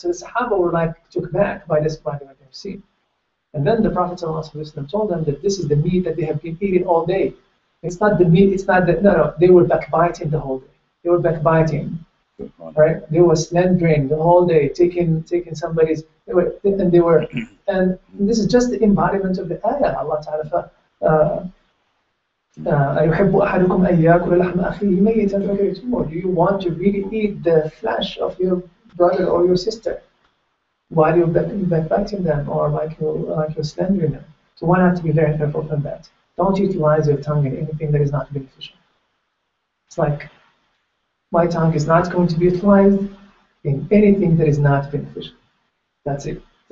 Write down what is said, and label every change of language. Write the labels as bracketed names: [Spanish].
[English] So the Sahaba were took back by what they've seen. And then the Prophet ﷺ told them that this is the meat that they have been eating all day. It's not the meat, they were backbiting the whole day. They were backbiting, right? They were slandering the whole day, taking somebody's, and this is just the embodiment of the ayah. [Arabic] Allah Ta'ala, أَيُحِبُّ أَحَدُكُمْ أَن يَأْكُلَ لَحْمَ أَخِيهِ مَيِّتًا فَكَرِهْتُمُوهُ. [English] Do you want to really eat the flesh of your brother or your sister while you're backbiting them or like you're slandering them? So one has to be very careful from that. Don't utilize your tongue in anything that is not beneficial. It's like, my tongue is not going to be utilized in anything that is not beneficial. That's it.